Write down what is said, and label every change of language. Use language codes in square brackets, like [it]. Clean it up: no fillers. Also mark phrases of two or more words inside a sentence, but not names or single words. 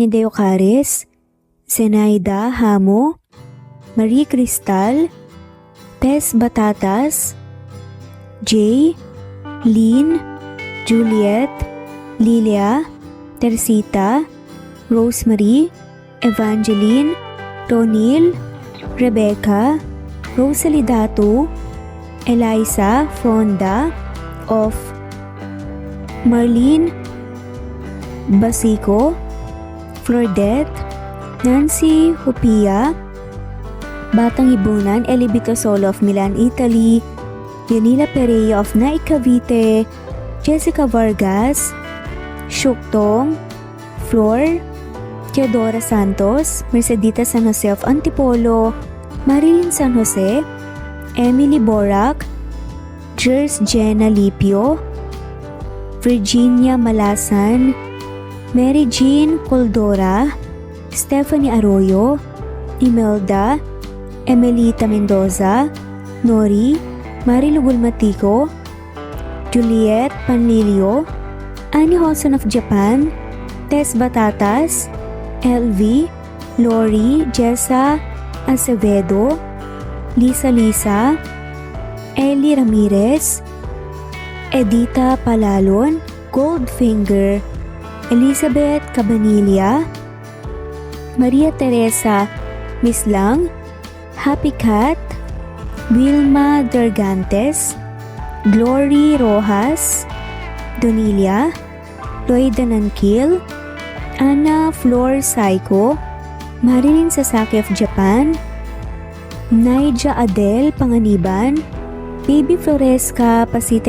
[en] de Ocares, Zenaida Hamo, Marie Cristal, Tess Batatas, Jay, Lynn, Juliet, Lilia, Teresita, Rosemary, Evangeline, Ronil, Rebecca, Rosalie Datu, Eliza Fonda of Marlene Basico, Flordette, Nancy Hupia, Batang Ibunan, Elibito Solo of Milan, Italy, Yanila Pereira of Naik Cavite, Jessica Vargas, Shuktong, Flor, Teodora Santos, Mercedita San Jose of Antipolo, Marilyn San Jose, Emily Borak, Jers Jenna Lipio, Virginia Malasan, Mary Jean Coldora, Stephanie Arroyo, Imelda, Emelita Mendoza, Nori, Marilu Gulmatico, Juliet Panlilio, Annie Hoson of Japan, Tess Batatas, LV, Lori, Jessa Acevedo, Lisa, Ellie Ramirez, Edita Palalon, Goldfinger, Elizabeth Cabanilla, Maria Teresa Mislang, Happy Cat, Wilma Dergantes, Glory Rojas, Donilia, Loida Nankil, Ana Flor Saiko, Marilyn Sasaki of Japan, Naija Adel Panganiban, Baby Floresca Pasita